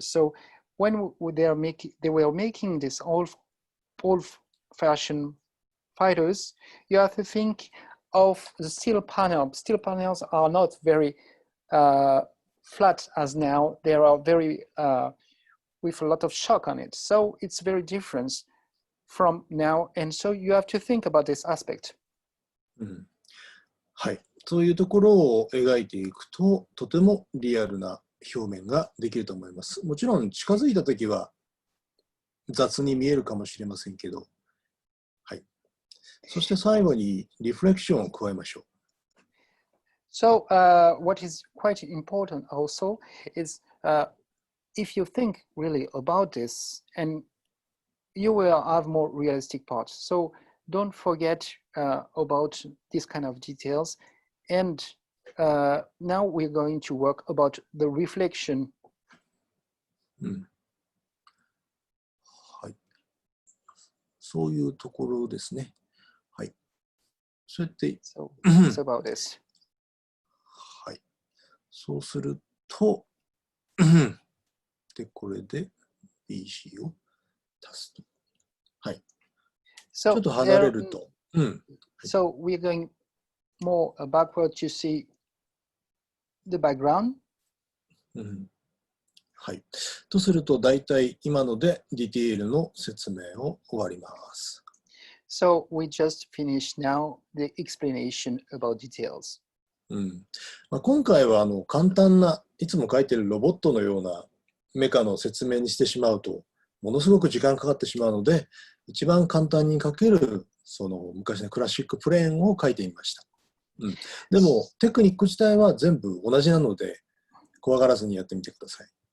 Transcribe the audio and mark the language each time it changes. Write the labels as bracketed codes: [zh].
[en] So when they were making this old-fashioned fighters, you have to think of the steel panel. Steel panels are not very flat as now. They are very with a lot of shock on it. So it's very different from now. And so you have to think about this aspect. [ja] はい。そういうところを描いていくと、とてもリアルな表面ができると思います。もちろん近づいたときは雑に見えるかもしれませんけど、はい。そして最後にリフレクションを加えましょう。 [en] So what is quite important also is if you think really about this, and you will have more realistic parts. So don't forget about this kind of details. And now we're going to work about the reflection. [ja] はい。そういうところですね。はい。そうやって、 [en] So it's about this. [ja] はい。そうすると、で、これで BC を足すと。はい。ち [en] So [ja] ょっと離れると。 [en] So we're going more backward to see the background. [ja] はい。とすると、大体今のでディテールの説明を終わります。 [en] So we just finished now the explanation about details. [ja] 今回は簡単ないつも書いてるロボットのようなメカの説明にしてしまうとものすごく時間かかってしまうので一番簡単に書けるその昔のクラシックプレーンを書いてみました。でもテクニック自体は全部同じなので怖がらずにやってみてください。